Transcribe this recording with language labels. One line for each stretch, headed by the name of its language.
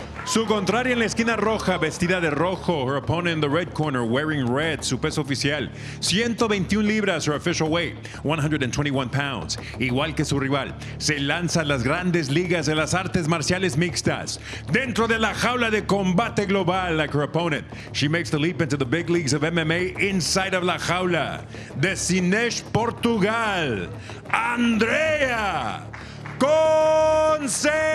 Spanish: Su contraria en la esquina roja, vestida de rojo.
English: Her opponent in the red corner, wearing red.
Spanish: Su peso oficial, 121 libras.
English: Her official weight, 121 pounds.
Spanish: Igual que su rival, se lanza a las grandes ligas de las artes marciales mixtas. Dentro de la jaula de Combate Global,
English: like her opponent, she makes the leap into the big leagues of MMA inside of la jaula.
Spanish: De Sinés, Portugal, Andrea Conceição.